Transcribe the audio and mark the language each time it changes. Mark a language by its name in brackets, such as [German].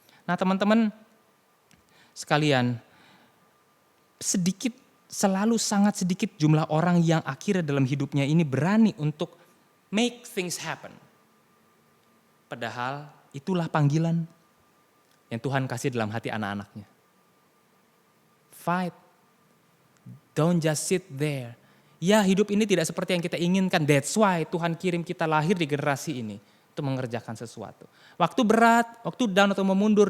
[Indonesian] Nah teman-teman sekalian, selalu sangat sedikit jumlah orang yang akhirnya dalam hidupnya ini berani untuk [English] make things happen. [Indonesian] Padahal itulah panggilan yang Tuhan kasih dalam hati anak-anaknya. [English] Fight, don't just sit there. [Indonesian] Ya hidup ini tidak seperti yang kita inginkan. [English] That's why [Indonesian] Tuhan kirim kita lahir di generasi ini. Untuk mengerjakan sesuatu. Waktu berat, waktu down atau memundur.